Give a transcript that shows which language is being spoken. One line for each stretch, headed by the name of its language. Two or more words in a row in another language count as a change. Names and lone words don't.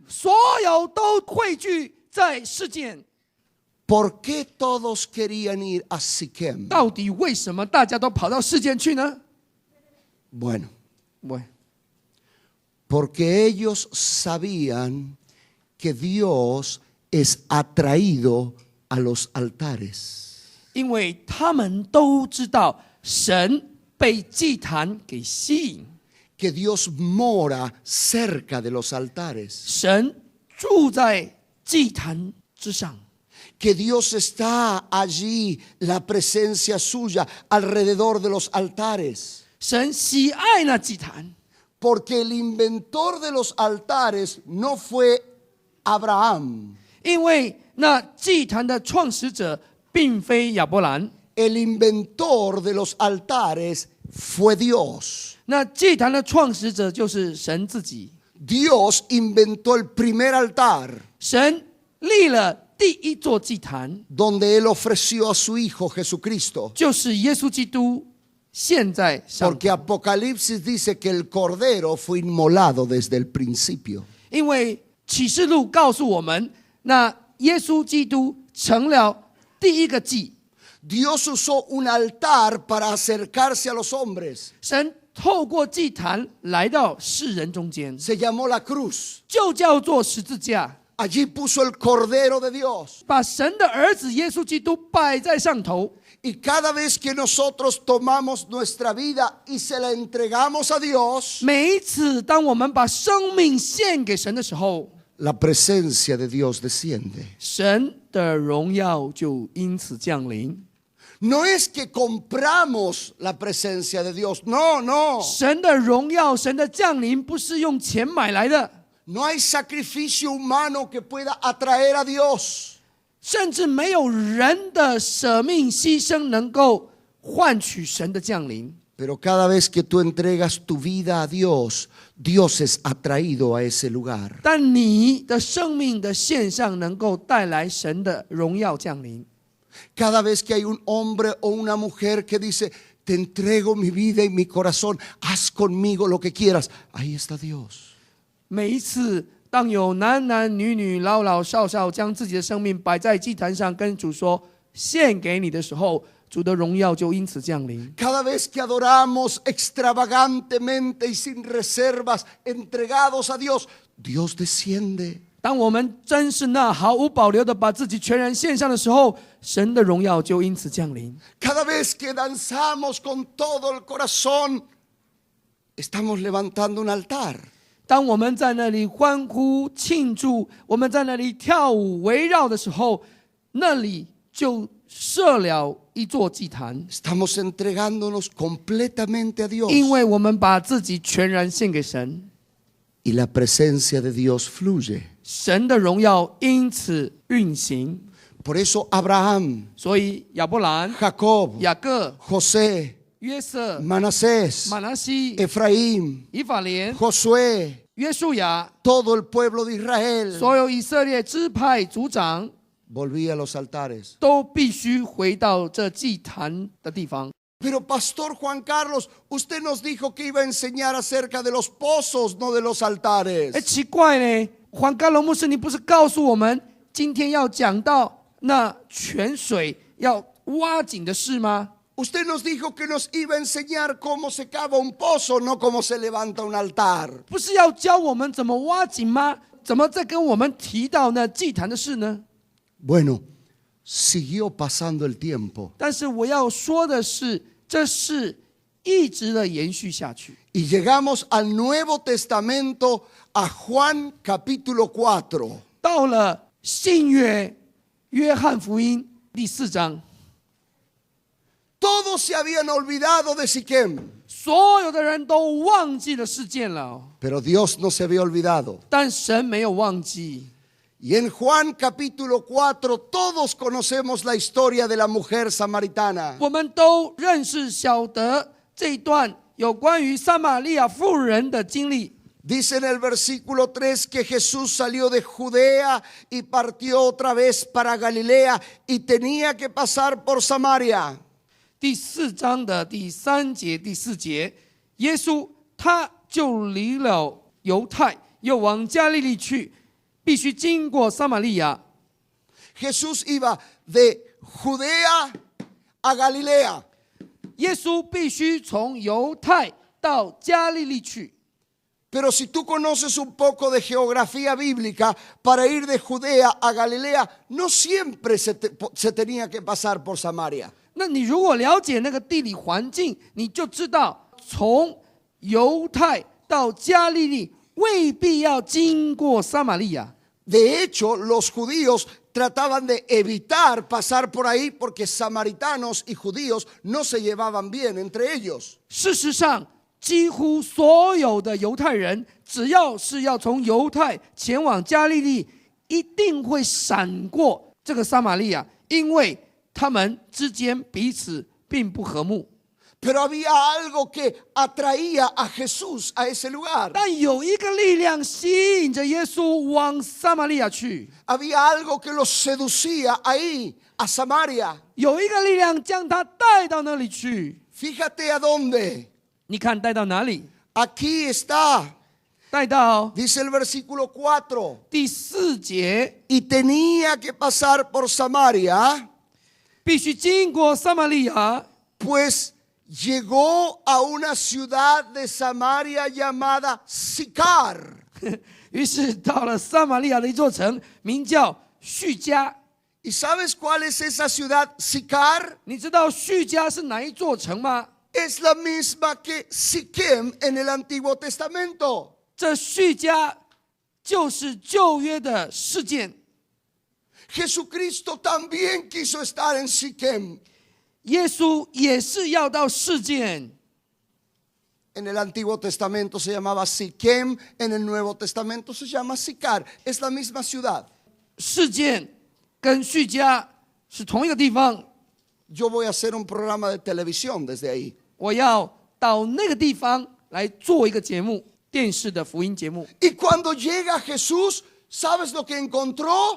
Chinese: 所有都汇聚在示剑。
Spanish: ¿Por qué todos querían ir a Siquem?
Chinese: 到底为什么大家都跑到示剑去呢？
Spanish: Bueno,
Chinese: 喂，
Spanish: porque ellos sabían que Dios es atraído a los altares.
Chinese: 因为他们都知道神被祭坛给吸引，
Spanish: Que Dios mora cerca de los altares.
Chinese: 神住在祭坛之上，
Spanish: Que Dios está allí, la presencia suya alrededor de los altares.
Chinese: 神喜爱那祭坛，
Spanish: Porque el inventor de los altares no fue Abraham.
Chinese: 因为那祭坛的创始者并非亚伯兰，
Spanish: El inventor de los altares fue Dios.
Chinese: 那祭坛的创始者就是神自己。
Spanish: Dios inventó el primer altar
Chinese: 神立了第一座祭坛，
Spanish: donde Él ofreció a su Hijo Jesucristo.
Chinese: 就是耶稣基督现在上。
Spanish: Porque Apocalipsis dice que el Cordero fue inmolado desde el principio.
Chinese: 因为启示录告诉我们，那耶稣基督成了第一个祭。
Spanish: Dios usó un altar para acercarse a los hombres.
Chinese: 神透过祭坛来到世人中间，
Spanish: Se llamó la cruz.
Chinese: 就叫做十字架，
Spanish: Allí puso el Cordero de Dios.
Chinese: 把神的儿子耶稣基督摆在上头。
Spanish: Y cada vez que nosotros tomamos nuestra vida y se la entregamos a Dios,
Chinese: 每一次当我们把生命献给神的时候，
Spanish: la presencia de Dios desciende.
Chinese: 神的荣耀就因此降临。
Spanish: No es que compramos la presencia de Dios. No, no.
Chinese: 神的荣耀、神的降临不是用钱买来的，
Spanish: No hay sacrificio humano que pueda atraer a Dios.
Chinese: 甚至没有人的舍命牺牲能够换取神的降临。
Spanish: Pero cada vez que tú entregas tu vida a Dios, Dios es atraído a ese lugar.
Chinese: 但你的生命的献上能够带来神的荣耀降临。
Spanish: Cada vez que hay un hombre o una mujer que dice, te entrego mi vida y mi corazón, haz conmigo lo que quieras. Ahí está Dios.
Chinese: 每一次当有男男女女、老老少少将自己的生命摆在祭坛上，跟主说献给你的时候，主的荣耀就因此降临。
Spanish: Cada vez que adoramos extravagantemente y sin reservas, entregados a Dios, Dios desciende.
Chinese: 当我们真是那毫无保留的把自己全然献上的时候，神的荣耀就因此降临。
Spanish: Cada vez que danzamos con todo el corazón, estamos levantando un altar.
Chinese: 当我们在那里欢呼庆祝，我们在那里跳舞围绕的时候，那里就设了一座祭坛，
Spanish: Estamos entregándonos completamente a Dios.
Chinese: 因为我们把自己全然献给神，
Spanish: Y la presencia de Dios fluye.
Chinese: 神的荣耀因此运行。
Spanish: Por eso Abraham,
Chinese: 所以亚伯兰、
Spanish: Jacob,
Chinese: 雅各、
Spanish: José,
Chinese: 约瑟、
Spanish: Manasés,
Chinese: 马拿西、
Spanish: Efraín,
Chinese: 以法莲、
Spanish: Josué,
Chinese: 约书亚，
Spanish: todo el pueblo de Israel
Chinese: 所有以色列支派族长
Spanish: volvía a los altares.
Chinese: 都必须回到这祭坛的地方。
Spanish: Pero Pastor Juan Carlos, usted nos dijo que iba a enseñar acerca de los pozos, no de los altares.
Chinese: 奇怪呢，黄甘龙牧师，你不是告诉我们今天要讲到那泉水要挖井的事吗？
Spanish: Usted nos dijo que nos iba a enseñar cómo se cava un pozo, no cómo se levanta un altar.
Chinese: 不是要教我们怎么挖井吗？怎么再跟我们提到那祭坛的事呢？
Spanish: Bueno, siguió pasando el tiempo
Chinese: 但是我要说的是，这事一直的延续下去。
Spanish: y llegamos al Nuevo Testamento, a Juan capítulo 4.
Chinese: 到了新约约翰福音第4章，
Spanish: Todos se habían olvidado de Siquem,
Chinese: 所有的人都忘记了事件了，
Spanish: pero Dios no se había olvidado.
Chinese: 但神没有忘记。
Spanish: Y en Juan capítulo 4 todos conocemos la historia de la mujer samaritana.
Chinese: 我们都认识晓得这一段有关于撒玛利亚妇人的经历。
Spanish: Dice en el versículo 3 que Jesús salió de Judea y partió otra vez para Galilea y tenía que pasar por Samaria.
Chinese: 第4章的第3节、第4节，耶稣他就离了犹太，又往加利利去，必须经过撒玛利亚。
Spanish: Jesús iba de Judea a Galilea.
Chinese: 耶稣必须从犹太到加利利去。
Spanish: Pero si tú conoces un poco de geografía bíblica, para ir de Judea a Galilea no siempre se tenía que pasar por Samaria.
Chinese: 那你如果了解那个地理环境，你就知道从犹太到加利利未必要经过撒玛利亚。
Spanish: De hecho, los judíos trataban de evitar pasar por ahí porque samaritanos y judíos no se llevaban bien entre ellos.
Chinese: 事实上，几乎所有的犹太人，只要是要从犹太前往加利利，一定会闪过这个撒玛利亚，因为他们之间彼此并不和睦。
Spanish: Pero había algo que atraía a Jesús a ese lugar.
Chinese: 但有一个力量吸引着耶稣往撒玛利亚去，
Spanish: Había algo que los seducía ahí, a Samaria.
Chinese: 有一个力量将他带到那里去。
Spanish: Fíjate a dónde.
Chinese: 你看带到哪里？
Spanish: Aquí está.
Chinese: 带到
Spanish: Dice el versículo 4.
Chinese: 第4节，
Spanish: Y tenía que pasar por Samaria,
Chinese: 必须经过撒玛利亚，
Spanish: pues llegó a una ciudad de Samaria llamada Sicar.
Chinese: 于是到了撒玛利亚的一座城，名叫叙加。
Spanish: ¿Y sabes cuál es esa ciudad Sicar?
Chinese: 你知道叙加是哪一座城吗？
Spanish: Es la misma que Siquem en el Antiguo Testamento.
Chinese: 这叙加就是旧约的事件。
Spanish: Jesucristo también quiso estar en Siquem.
Chinese: 耶稣也是要到事件。
Spanish: En el Antiguo Testamento se llamaba Siquem, en el Nuevo Testamento se llama Sicar. Es la misma ciudad.
Chinese: 事件跟叙加是同一个地方。
Spanish: Yo voy a hacer un programa de televisión desde ahí.
Chinese: 我要到那个地方来做一个节目，电视的福音节目。
Spanish: Y cuando llega Jesús, ¿sabes lo que encontró?